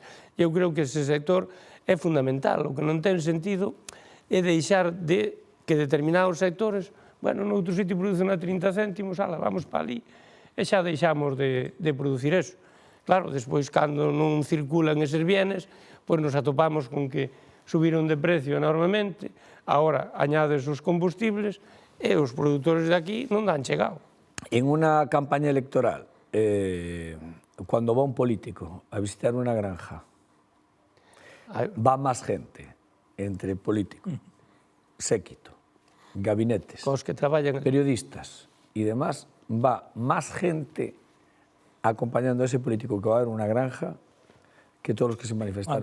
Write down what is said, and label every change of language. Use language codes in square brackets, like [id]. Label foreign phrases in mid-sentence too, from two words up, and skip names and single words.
[gl] Eu creo que ese sector é fundamental. O que non ten sentido é deixar de que determinados sectores, bueno, noutro sitio producen a 30 céntimos, ala, vamos para ali, e xa deixamos de producir eso. Claro, despois, cando non circulan eses bienes, pois nos atopamos con que subiron de precio enormemente, agora añades os combustibles e os produtores de aquí non dan chegado. [es] En una campaña electoral, cuando va un político a visitar una granja, va más gente entre políticos, séquito, gabinetes, [gl] que traballan, [es] periodistas y demás, va más gente acompañando a ese político que va a ver una granja que todos los que se manifestaron.